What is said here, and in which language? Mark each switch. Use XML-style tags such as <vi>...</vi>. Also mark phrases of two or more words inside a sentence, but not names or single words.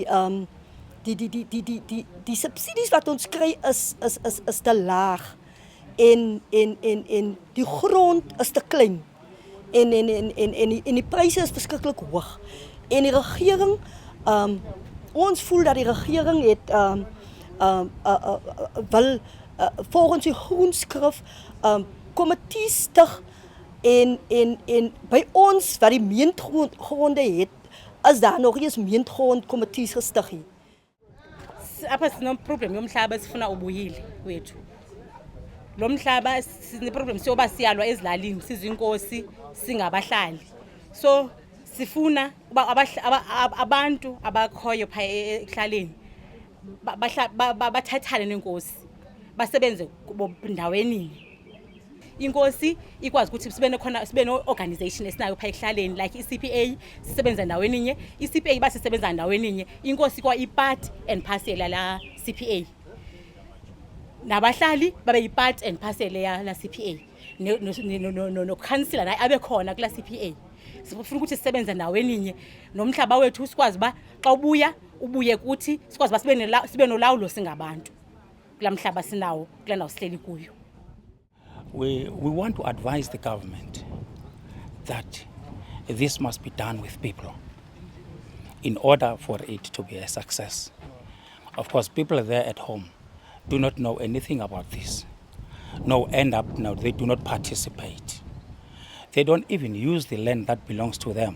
<af>die subsidies wat ons kry is te laag en die grond is te klein en die pryse is verskriklik hoog en die regering ons voel dat die regering het wil volgens die groenskrif komitees stig en by ons wat die meentgronde het is daar nog eens meentgrond komitees gestig hier.</af> <xh>Apha sinomproblem yomhlaba sifuna ubuyile wethu. Lo mhlaba sineproblem soba siyalwa ezilalini sizinkosi singabahlali. So sifuna abantu abakhoyo pha ehlaleni bathathane nenkosi basebenze ndaweni. Inkosi ikwazi ukuthi sibe no organization esinayo pha ehlaleni like iCPA sisebenza ndaweni ninye, iCPA basisebenza ndaweni ninye, inkosi kwa</xh> <en>ipart and parcel</en> <xh>la CPA. Nabahlali babe</xh> <en>ipart and parcel</en> <xh>ya la CPA. No councillor naye abe khona kula CPA. Sifuna ukuthi sisebenza ndaweni ninye nomhlaba wethu sikwazi ba xa ubuye kuthi sikwazi ba sibe nolawulo singabantu. Kula mhlaba sinawo kula ndawo sihleli kuyo.</xh> <en>We want to advise the government that this must be done with people in order for it to be a success. Of course, people there at home do not know anything about this. They do not participate. They don't even use the land that belongs to them.</en>